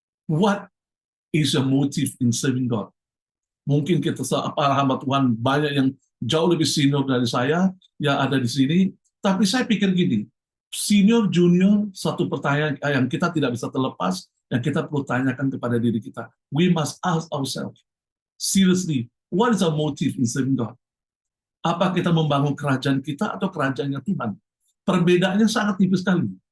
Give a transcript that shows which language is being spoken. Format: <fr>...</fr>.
<en>What is your motive in serving God?</en> <id>Mungkin kita para hamba Tuhan banyak yang jauh lebih senior dari saya yang ada di sini, tapi saya pikir gini, senior junior, satu pertanyaan yang kita tidak bisa terlepas yang kita perlu tanyakan kepada diri kita.</id> <en>We must ask ourselves, seriously, what is our motive in serving God?</en> <id>Apa kita membangun kerajaan kita atau kerajaannya Tuhan? Perbedaannya sangat tipis sekali.</id>